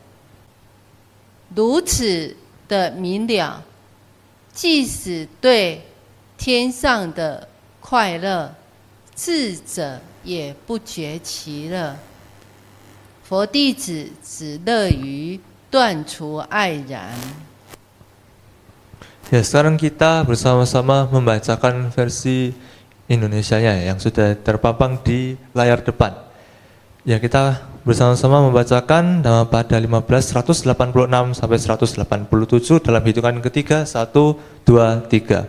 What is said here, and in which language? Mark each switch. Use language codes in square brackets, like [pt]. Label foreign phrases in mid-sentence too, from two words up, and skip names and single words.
[zh] 如此的明了，即使对天上的快乐，智者也不觉其乐。佛弟子只乐于断除爱染。 [id] Ya, sekarang kita bersama-sama membacakan versi Indonesianya yang sudah terpampang di layar depan. Ya, kita bersama-sama membacakan pada 15 186 sampai 187 dalam hitungan ketiga 1, 2, 3.